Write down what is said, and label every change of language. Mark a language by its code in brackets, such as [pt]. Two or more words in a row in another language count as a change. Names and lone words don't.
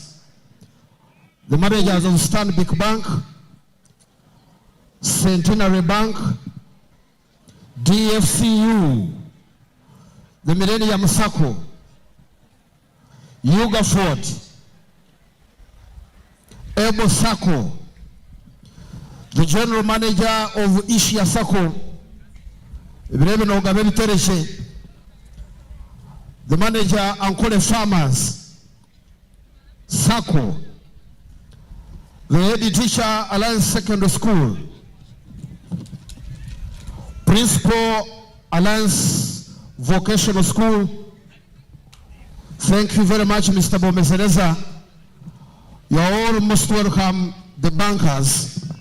[en] The managers of Stanbic Bank, Centenary Bank, DFCU, the Millennium Sacco, Yuga Ford, Ebo Sacco, the General Manager of Ishia Sacco, Ibrahim Ogabeli Tereshe, the Manager Ankole Farmers, Sacco, the Head Teacher Alliance Secondary School, Principal Alliance Vocational School. Thank you very much, Mr. Bomesereza. You are all most welcome, the bankers.